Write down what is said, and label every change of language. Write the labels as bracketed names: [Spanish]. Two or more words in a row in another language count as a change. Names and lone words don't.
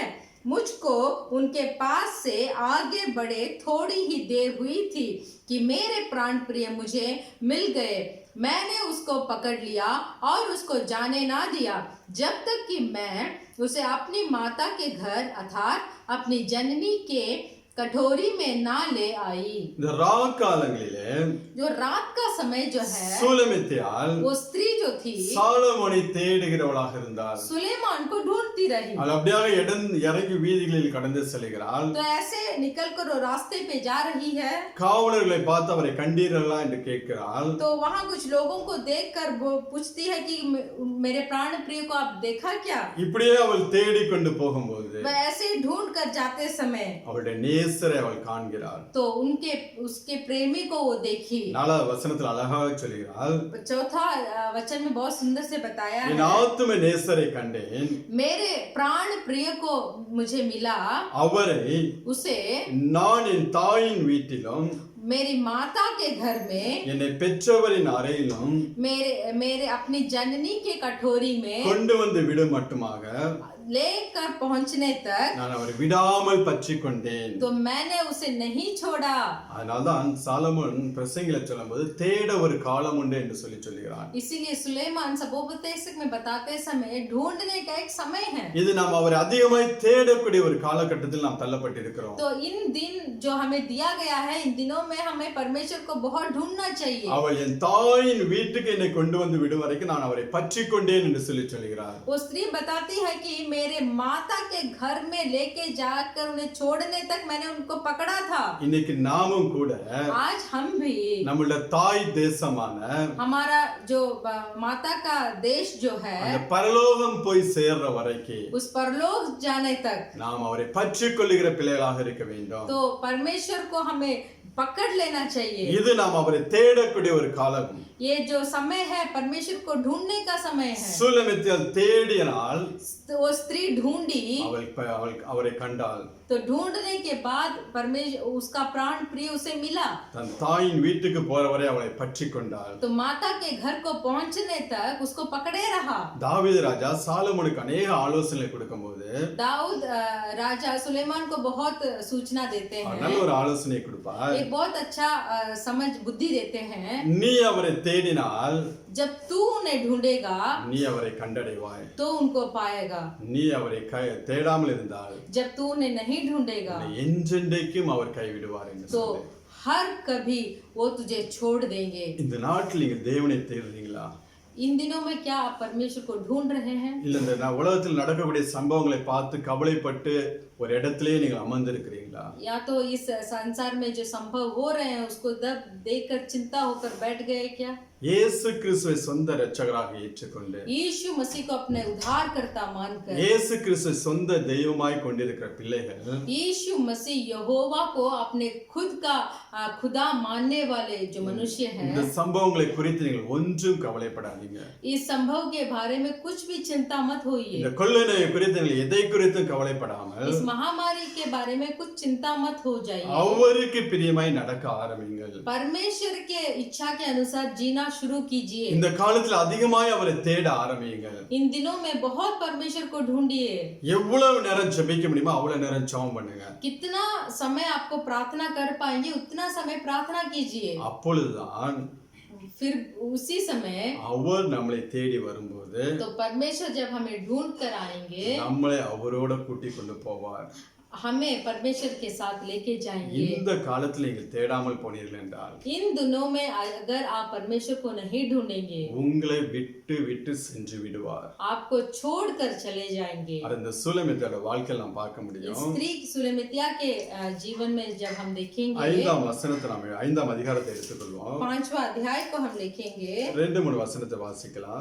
[Hindi] मुझको उनके पास से आगे बढ़े थोड़ी ही देर हुई थी कि मेरे प्राण प्रिय मुझे मिल गए. मैंने उसको पकड़ लिया और उसको जाने ना दिया जब तक कि मैं उसे अपनी माता के घर अर्थात अपनी जननी के कटोरी में ना ले आई. [Tamil] இந்த ராக்காலங்களிலே [Hindi] जो रात का समय जो है [Tamil] சுலமித்தாள் [Hindi] वो स्त्री जो थी [Tamil] சாலமோனை தேடுகிறவளாக இருந்தாள். [Hindi] सुलेमान को ढूंढती रही. [Tamil] அவள் அப்படியாக இறங்கி வீதிகளில் கடந்து செல்கிறாள். [Hindi] तो ऐसे निकलकर वो रास्ते पे जा रही है. [Tamil] காவலர்களை பார்த்து அவரை கண்டீர்களா என்று கேட்கிறாள். [Hindi] तो वहाँ कुछ लोगों को देखकर वो पूछती है कि मेरे प्राण प्रिय को आप देखा क्या? [Tamil] இப்படியே அவள் தேடிக்கொண்டு போகும்போது [Hindi] वह ऐसे ही ढूंढ कर जाते समय [Tamil] அவளுடைய நேசரை அவள் காண்கிறாள். [Hindi] तो उसके प्रेमी को वो देखी. [Tamil] 4வது வசனத்தில் அழகாக சொல்கிறாள், [Hindi] चौथा वचन में बहुत सुंदर से बताया [Tamil] என் [Hindi] है, [Tamil] ஆத்தும நேசரை கண்டேன், [Hindi] मेरे प्राण प्रिय को मुझे मिला, [Tamil] அவரை [Hindi] उसे [Tamil] நான் என் தாயின் வீட்டிலும் [Hindi] मेरी माता के घर में, [Tamil] என்னை பெற்றவரின் அறையிலும் [Hindi] मेरे मेरे अपनी जननी के कटोरी में [Tamil] கொண்டு வந்து விடும் மட்டுமாக [Hindi] लेकर पहुंचने तक [Tamil] நான் அவரை விடாமல் பற்றிக் கொண்டேன். [Hindi] तो मैंने उसे नहीं छोड़ा। [Tamil] அதனால்தான் சாலமோன் பிரசங்கில சொல்லும்போது தேட ஒரு காலம் உண்டு என்று சொல்லுகிறான். [Hindi] इसीलिए सुलेमान सबोपदेशक में बताते समय ढूंढने का एक समय है। [Tamil] இது நாம் அவரை அதிகமாய் தேடக்கூடிய ஒரு காலகட்டத்தில் நாம் தள்ளப்பட்டிருக்கிறோம். [Hindi] तो इन दिन जो हमें दिया गया है, इन दिनों में हमें परमेश्वर को बहुत ढूंढना चाहिए। [Tamil] அவள் என் தாயின் வீட்டுக்கு என்னை கொண்டு வந்து விடும் வரைக்கும் நான் அவரை பற்றிக் கொண்டேன் என்று சொல்லுகிறார். [Hindi] वो स्त्री बताती है कि मेरे माता के घर में लेके जाकर उन्हें छोड़ने तक मैंने उनको पकड़ा था। [Tamil] இன்னைக்கு நாமும் கூட [Hindi] आज हम भी [Tamil] நம்மளுடைய தாய் தேசமான [Hindi] हमारा जो माता का देश जो है, [Tamil] அந்த பரலோகம் போய் சேர்ற வரைக்கும் [Hindi] उस परलोक जाने तक [Tamil] நாம் அவரை பற்றிக் கொள்ளுகிற பிள்ளைகளாக இருக்க வேண்டும். [Hindi] तो परमेश्वर को हमें पकड़ लेना चाहिए। [Tamil] இது நாம் அவரை தேடக்கூடிய ஒரு காலம். [Hindi] ये जो समय है परमेश्वर को ढूंढने का समय है। [Tamil] சுலமித்தியால் தேடினால் [Hindi] वो स्त्री ढूंढी, [Tamil] அவரை கண்டாள். [Hindi] तो ढूंढने के बाद परमेश्वर उसका प्राण प्रिय उसे मिला। [Tamil] தன் தாயின் வீட்டுக்கு போறவரை அவளை பற்றிக் கொண்டாள். [Hindi] तो माता के घर को पहुंचने तक उसको पकड़े रहा। [Tamil] தாவீது ராஜா சாலமோனுக்கு अनेक ஆலோசனை கொடுக்கும்போது [Hindi] दाऊद राजा सुलेमान को बहुत सूचना देते हैं, [Tamil] நல்ல ஒரு ஆலோசனை கொடுப்பார். [Hindi] एक बहुत अच्छा समझ बुद्धि देते हैं। [Tamil] நீ அவரை தேடினால் [Hindi] जब तू उन्हें ढूंढेगा [Tamil] நீ அவரை கண்டடைவாய். [Hindi] तो उनको पाएगा, [Tamil] நீ அவரை தேடாமல் இருந்தால் [Hindi] जब तू उन्हें नहीं ढूंढेगा [Tamil] என்றென்றைக்கும் அவர் கைவிடுவார் என்று [Hindi] तो [Tamil] சொல்லி. [Hindi] हर कभी वो तुझे छोड़ देंगे। [Tamil] இந்த நாட்டில் நீங்க தேவனை தேடுறீங்களா? [Hindi] इन दिनों में क्या आप परमेश्वर को ढूंढ रहे हैं? [Tamil] இல்ல இந்த உலகத்தில் நடக்கக்கூடிய சம்பவங்களை பார்த்து கவலைப்பட்டு ஒரு இடத்திலே நீங்கள் அமர்ந்திருக்கிறீங்களா? [Hindi] या तो इस संसार में जो संभव हो रहे हैं उसको दब देखकर चिंता होकर बैठ गए क्या? [Tamil] இயேசு கிறிஸ்துவை சொந்த இரட்சகராக ஏற்றுக்கொண்டு [Hindi] यीशु मसीह को अपने उद्धारकर्ता मानकर, [Tamil] இயேசு கிறிஸ்துவை சொந்த தெய்வமாய் கொண்டிருக்கிற பிள்ளைகள் [Hindi] यीशु मसीह यहोवा को अपने खुद का खुदा मानने वाले जो मनुष्य [Tamil] இந்த [Hindi] हैं, [Tamil] சம்பவங்களை குறித்து நீங்கள் ஒன்றும் கவலைப்படாதீங்க. [Hindi] इस संभव के बारे में कुछ भी चिंता मत होइए। [Tamil] இந்த கொள்ளை நோயை குறித்து நீங்கள் எதை குறித்தும் கவலைப்படாமல் [Hindi] इस महामारी के बारे में कुछ चिंता मत हो जाइए। [Tamil] அவருக்கு பிரியமாய் நடக்க ஆரம்பிங்கள். [Hindi] परमेश्वर के इच्छा के अनुसार जीना शुरू कीजिए। [Tamil] இந்த காலத்தில் அதிகமாய் அவரை தேட ஆரம்பியுங்கள். [Hindi] इन दिनों में बहुत परमेश्वर को ढूंढिए। [Tamil] எவ்வளவு நேரம் ஜெபிக்க முடியுமோ அவ்வளவு நேரம் ஜெபம் பண்ணுங்க. [Hindi] कितना समय आपको प्रार्थना कर पाएंगे उतना समय प्रार्थना कीजिए। [Tamil] அப்பொழுதுதான் [Hindi] फिर उसी समय [Tamil] அவர் நம்மளை தேடி வரும்போது [Hindi] तो परमेश्वर जब हमें ढूंढ कर आएंगे, [Tamil] நம்மளை அவரோட கூட்டி கொண்டு போவார். [Hindi] हमें परमेश्वर के साथ लेके जाएंगे। [Tamil] இந்த காலத்தில் நீங்கள் தேடாமல் போனீர்கள் என்றால் [Hindi] इन दिनों में अगर आप परमेश्वर को नहीं ढूंढेंगे, [Tamil] உங்களை விட்டு விட்டு சென்று விடுவார். [Hindi] आपको छोड़कर चले जाएंगे। [Tamil] அந்த சூலமித்தியோட வாழ்க்கையில் நாம் பார்க்க முடியும். [Hindi] स्त्री सुलेमितिया के जीवन में जब हम देखेंगे, [Tamil] 5ஆம் வசனத்தை நாம் 5ஆம் அதிகாரத்தை எடுத்துக்கொள்வோம். [Hindi] 5वां अध्याय को हम देखेंगे, [Tamil] 2-3 वचनத்தை வாசிக்கலாம்.